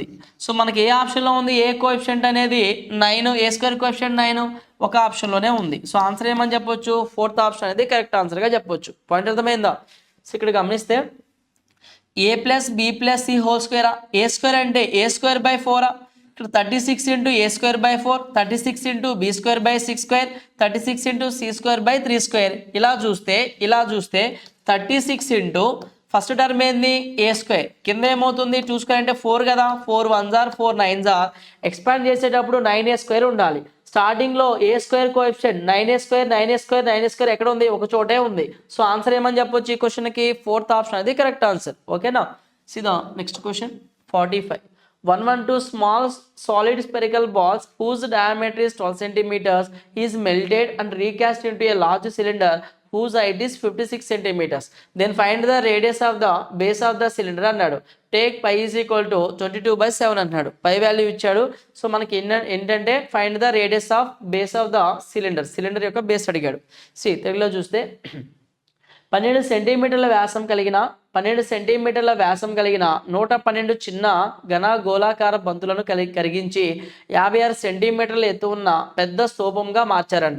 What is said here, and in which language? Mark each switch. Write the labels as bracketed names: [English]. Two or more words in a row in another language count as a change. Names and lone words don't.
[Telugu] సో మనకి ఏ ఆప్షన్లో ఉంది, [English] A coefficient [Telugu] అనేది 9, [English] A square coefficient [Telugu] 9 ఒక ఆప్షన్లోనే ఉంది. సో ఆన్సర్ ఏమని చెప్పొచ్చు, 4th ఆప్షన్ అనేది [English] correct answer [Telugu] చెప్పొచ్చు. పాయింట్ అర్థమైందా? సో ఇక్కడ గమనిస్తే a + b + c [English] whole square, A square [Telugu] అంటే [English] A square by 4 [Telugu] ఇక్కడ [English] 36 into a square by 4, 36 into b square by 6 square, 36 into c square by 3 square. [Telugu] ఇలా చూస్తే 36 into [English] first term [Telugu] ఏంది [English] A square, [Telugu] కింద ఏమవుతుంది 2 స్క్వేర్ అంటే 4 కదా, [English] 4 1s are 4 9s are. [Telugu] ఎక్స్పాండ్ చేసేటప్పుడు 9a స్క్వేర్ ఉండాలి. స్టార్టింగ్లో [English] A square coefficient 9a square 9a square 9a square [Telugu] ఎక్కడ ఉంది, ఒక చోటే ఉంది. [English] so answer [Telugu] ఏమని చెప్పొచ్చు ఈ క్వశ్చన్కి, 4th ఆప్షన్ అది [English] correct answer. [Telugu] ఓకేనా? సీదా [English] next question [Telugu] 45. [English] 112 small solid spherical balls whose diameter is 12 centimeters is melted and recast into a large cylinder whose height is 56 centimeters. Then find the radius of the base of the cylinder అన్నాడు. Take π is equal to 22/7 అన్నాడు. pi value ఇచ్చాడు. [Telugu] సో మనకి ఏంటంటే [English] find the radius of base of the cylinder [Telugu] యొక్క బేస్ అడిగాడు. సి తెలుగులో చూస్తే 12 సెంటీమీటర్ల వ్యాసం కలిగిన 112 చిన్న ఘన గోళాకార బంతులను కరిగించి 56 సెంటీమీటర్ల ఎత్తు ఉన్న పెద్ద స్తూపంగా మార్చారంట.